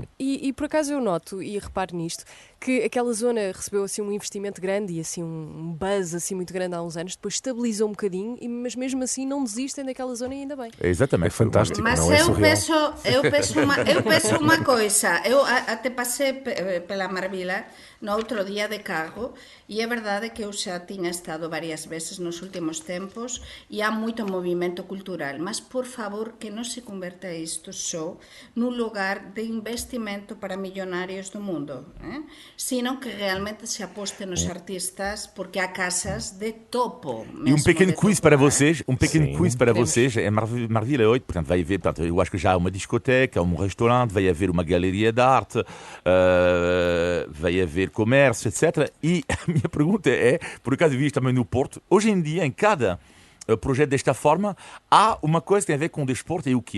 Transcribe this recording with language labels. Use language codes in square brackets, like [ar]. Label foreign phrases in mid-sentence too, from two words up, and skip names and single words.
[pt] E por acaso eu noto e reparo nisto, que aquela zona recebeu assim um investimento grande e assim um buzz assim muito grande há uns anos, depois estabilizou um bocadinho, mas mesmo assim não desistem daquela zona e ainda bem. Exatamente. É fantástico. Mas não é eu penso uma coisa, eu até passei pela Marvila no outro día de carro e é verdade que [gl] eu xa tiña estado varias veces nos últimos tempos e há moito movimento cultural, mas por favor que non se converta isto só nun lugar de investimento para millonarios do mundo, sino que realmente se aposte nos artistas, [pt] porque há casas de topo. E um pequeno quiz para vocês, é Marvila 8, portanto vai haver, eu acho que já há uma discoteca, um restaurante, vai haver uma galeria de arte, vai haver comércio, etc. E a minha pergunta é, por acaso vi isto também no Porto, hoje em dia em cada projeto desta forma há uma coisa que tem a ver com o desporto, e o quê?